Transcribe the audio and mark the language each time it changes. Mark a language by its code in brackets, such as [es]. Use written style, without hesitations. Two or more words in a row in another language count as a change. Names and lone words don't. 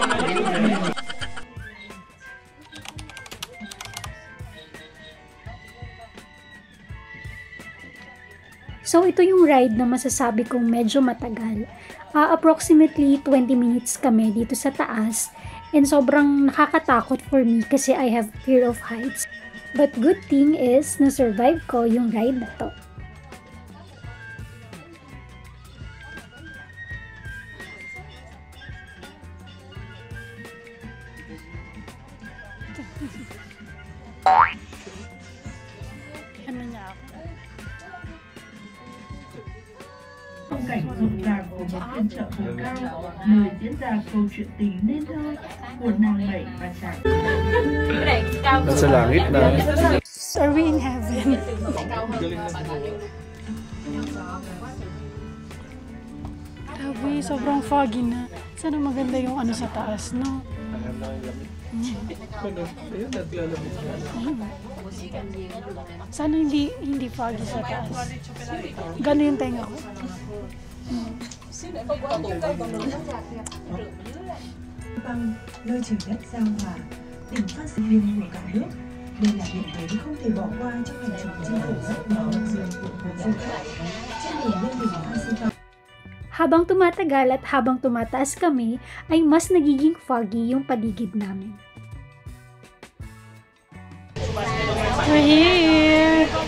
[tl] So ito yung ride na masasabi kong medyo matagal. Approximately 20 minutes kami dito sa taas. [en] And [tl] sobrang nakakatakot [en] for me kasi I have fear of heights. But good thing is, [tl] na-survive ko yung ride na to. Ano niya ako? [vi] Phong cảnh rộn ràng của một phiên chợ vùng cao, nơi diễn ra câu chuyện tình nên thơ của nàng Bảy và chàng. [tl] Nasa langit na. [en] Are we in heaven? [tl] Grabe, sobrang foggy na. Sana maganda yung ano sa taas, no? Ayun, naglalamig. Sana hindi foggy sa taas. Gano'n yung tenga ko. [vi] Bằng nơi trời đất giao hòa, tỉnh phát sinh viên của cả nước, Đây là điểm đến không thể bỏ qua trong hành trình chinh phục giấc mơ rừng của du khách. Trên đường lên đỉnh Fansipan. [tl] Habang tumatagal at habang tumataas kami, ay mas nagiging foggy yung paligid namin. [en] We're here!